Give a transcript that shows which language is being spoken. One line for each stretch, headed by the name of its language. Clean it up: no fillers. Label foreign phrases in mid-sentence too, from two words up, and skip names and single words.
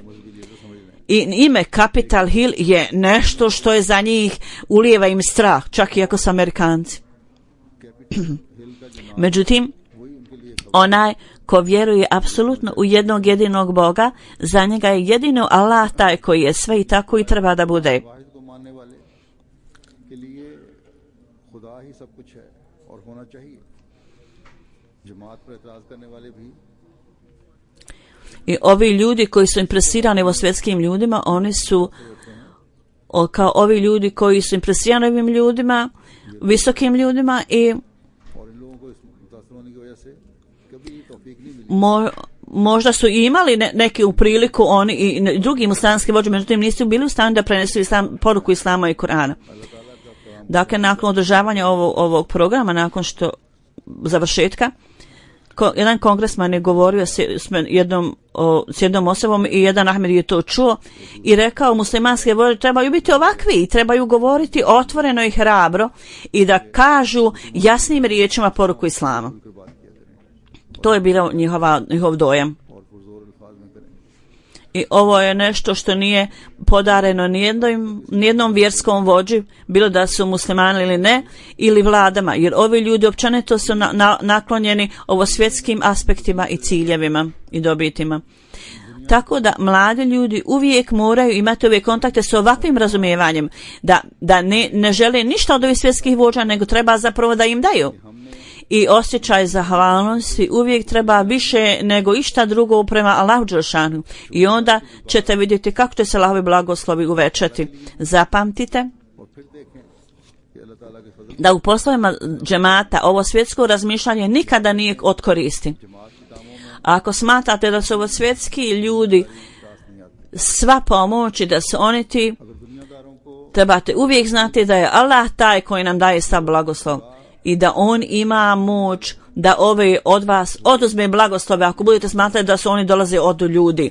Bosnian: I ime Capitol Hill je nešto što je za njih, ulijeva im strah, čak i ako su Amerikanci. Međutim, onaj ko vjeruje apsolutno u jednog jedinog Boga, za njega je jedino Allah taj koji je sve i tako i treba da bude.
Urdu: واحد کو ماننے والے کے لیے خدا ہی سب کچھ ہے اور ہونا چاہیے جماعت پر اعتراض کرنے والے بھی
Bosnian: I ovi ljudi koji su impresirani o svjetskim ljudima, oni su kao ovi ljudi koji su impresirani ovim ljudima, visokim ljudima i
Urdu: اور ان لوگوں کو اس متاثر ہونے کی وجہ سے کبھی توفیق نہیں ملی
Bosnian: možda su i imali neku priliku oni i drugi muslimanski vođe, međutim nisu bili u stanju da prenesu poruku Islama i Kur'ana. Dakle, nakon održavanja ovog programa, nakon što završetka, jedan kongresman je govorio s jednom osobom i jedan Ahmed je to čuo i rekao, muslimanske vođe trebaju biti ovakvi i trebaju govoriti otvoreno i hrabro i da kažu jasnim riječima poruku Islama. To je bilo njihov dojam.
Urdu: اور پرزور الفاظ میں کریں
Bosnian: I ovo je nešto što nije podareno nijednom vjerskom vođi, bilo da su muslimani ili ne, ili vladama, jer ovi ljudi općenito su naklonjeni ovo svjetskim aspektima i ciljevima i dobitima. Tako da mladi ljudi uvijek moraju imati ove kontakte s ovakvim razumijevanjem, da ne žele ništa od ovih svjetskih vođa, nego treba zapravo da im daju. I osjećaj zahvalnosti uvijek treba više nego išta drugo prema Allahu Đelešanu. I onda ćete vidjeti kako će se Allahovi blagoslovi uvećati. Zapamtite
Urdu: اور پھر دیکھیں کہ
Bosnian: da u poslovima džemata ovo svjetsko razmišljanje nikada nije od koristi. A ako smatrate da su ovo svjetski ljudi sva pomoć i da su oni ti, trebate uvijek znati da je Allah taj koji nam daje sav blagoslov i da on ima moć da ove od vas oduzme blagoslove ako budete smatrati da su oni dolaze od ljudi.